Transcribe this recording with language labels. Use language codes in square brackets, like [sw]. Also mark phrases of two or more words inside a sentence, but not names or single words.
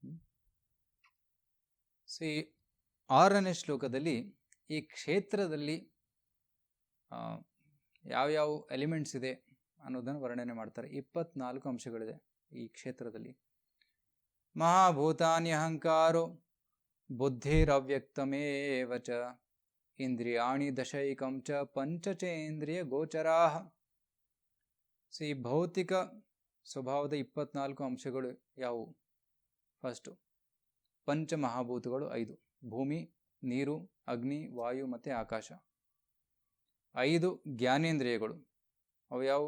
[kn] ಸೊ ಈ 6ನೇ ಶ್ಲೋಕದಲ್ಲಿ ಈ ಕ್ಷೇತ್ರದಲ್ಲಿ ಯಾವ್ಯಾವ ಎಲಿಮೆಂಟ್ಸ್ ಇದೆ ಅನ್ನೋದನ್ನು ವರ್ಣನೆ ಮಾಡ್ತಾರೆ. [sa] 24 [kn] ಅಂಶಗಳಿದೆ ಈ ಕ್ಷೇತ್ರದಲ್ಲಿ. [sa] ಮಹಾಭೂತಾನ್ಯಹಂಕಾರೋ ಬುದ್ಧಿರವ್ಯಕ್ತಮೇವ ಚ ಇಂದ್ರಿಯಾಣಿ ದಶೈಕಂ ಚ ಪಂಚಚೇಂದ್ರಿಯ ಗೋಚರಾಹ. [kn] ಸೊ ಈ ಭೌತಿಕ ಸ್ವಭಾವದ 24 ಅಂಶಗಳು ಯಾವುವು? ಫಸ್ಟು ಪಂಚಮಹಾಭೂತಗಳು 5: ಭೂಮಿ, ನೀರು, ಅಗ್ನಿ, ವಾಯು ಮತ್ತು ಆಕಾಶ. 5 ಜ್ಞಾನೇಂದ್ರಿಯಗಳು. ಅವು ಯಾವುವು?